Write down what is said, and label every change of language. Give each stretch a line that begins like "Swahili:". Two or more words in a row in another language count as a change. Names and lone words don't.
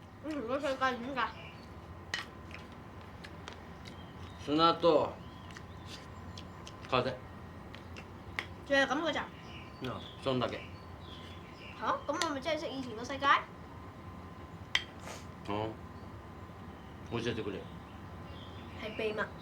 Cantonese: 個世界點㗎？
Japanese: 砂と風。
Cantonese: 仲係咁嘅咋？
Japanese: そんだけ。
Cantonese: 嚇？咁我咪真係識以前個世界？
Japanese: 教えてくれ。
Cantonese: 係秘密。